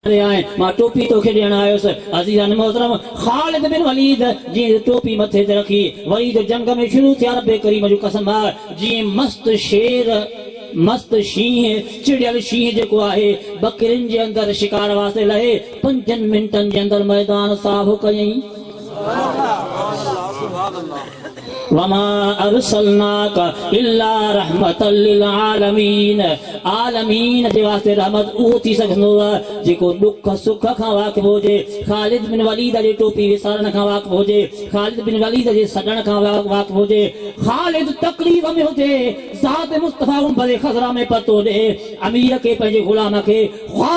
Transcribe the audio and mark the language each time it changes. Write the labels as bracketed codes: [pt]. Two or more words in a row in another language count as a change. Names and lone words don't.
[sd] आए मां टोपी तो ॾियण आयुसि अज़ीज़ान मोहतरम ख़ालिद बिन वलीद जी टोपी मथे ते रखी वरी जो जंग में शुरू थिया रब्बे करीम जो कसम आहे जीअं मस्त शेर मस्त शींह चिड़ियल शींह जेको आहे बकरिन जे अंदर शिकार वास्ते लहे 5 मिंटनि जे अंदर मैदान साफ़ कयईं [ar] وما أرسلناك إلا رحمة للعالمين [sd] आलमीन जे वास्ते रहमत उहो थी सघंदो आहे जेको दुख सुख खां वाक़िफ़ हुजे ख़ालिद बिन वलीद जे टोपी विसारण खां वाक़िफ़ हुजे ख़ालिद बिन वलीद जे सॾण खां वाक़िफ़ हुजे ख़ालिद तकलीफ़ में हुजे ज़ात मुस्तफ़ा उम्बरे ख़ज़रा में पतो ॾे अमीर खे पंहिंजे ग़ुलाम खे ख़्वाब